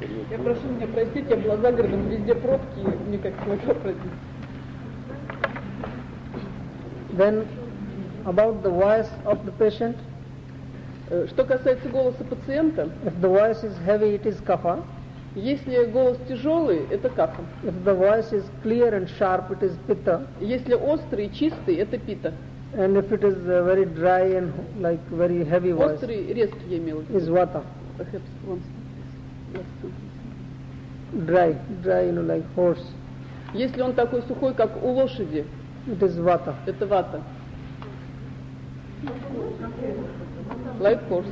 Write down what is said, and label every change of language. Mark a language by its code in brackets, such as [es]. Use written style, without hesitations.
[ru] Я прошу меня простить, я была за городом, везде пробки, никак не могла пройти. [en] Then about the voice of the patient. [ru] Что касается голоса пациента, [en] if the voice is heavy, it is kapha. [ru] Если голос тяжелый, это капха. [en] If the voice is clear and sharp, it is pitta. [ru] Если острый и чистый, это питта. [en] And if it is very dry and like very heavy voice, [ru] острый, резкий, я имею в виду, [en] is vata. Perhaps once. Dry, like horse. [ru] Если он такой сухой, как у лошади, [en] it is vata. [ru] Это вата. [en] Like horse.